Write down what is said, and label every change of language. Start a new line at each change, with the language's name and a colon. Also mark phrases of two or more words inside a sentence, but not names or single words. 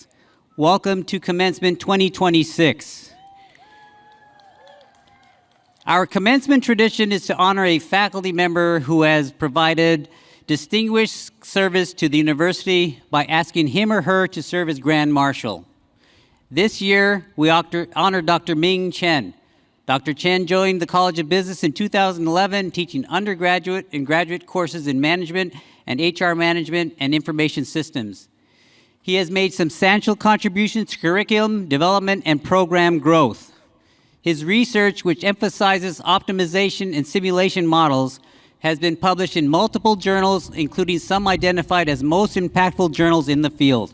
English: Welcome to Commencement 2026. Our commencement tradition is to honor a faculty member who has provided distinguished service to the university by asking him or her to serve as Grand Marshal. This year, we honor Dr. Ming Chen. Dr. Chen joined the College of Business in 2011, teaching undergraduate and graduate courses in management and HR management and information systems. He has made substantial contributions to curriculum development and program growth. His research, which emphasizes optimization and simulation models, has been published in multiple journals, including some identified as most impactful journals in the field.